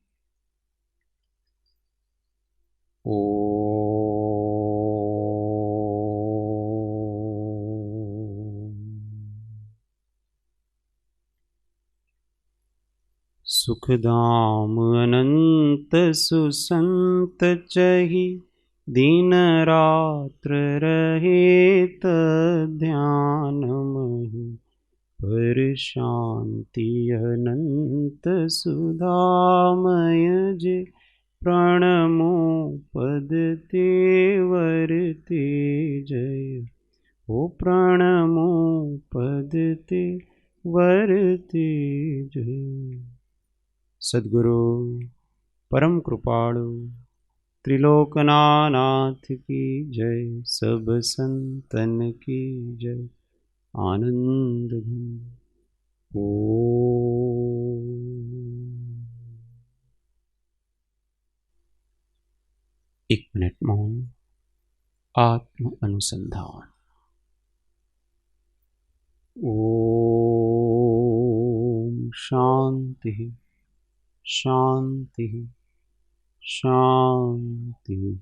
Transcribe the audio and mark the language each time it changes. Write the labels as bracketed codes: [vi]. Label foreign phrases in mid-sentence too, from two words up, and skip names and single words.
[gu] સુખધામ અનંત સુસંત ચહિ, દિન રાત્ર રહે ધ્યાન મહિ, પર શાંતિ અનંત સુધામય જે પ્રણમો પદ તે વરતે જય। ઓ પ્રણમો પદ તે વરતે જય। [hi] सद्गुरु परम कृपाळु त्रिलोकनाथ की जय। सब संतन की जय। आनंद घन। एक मिनट मौन। आत्म अनुसंधान। ओम शांति शांति शांति।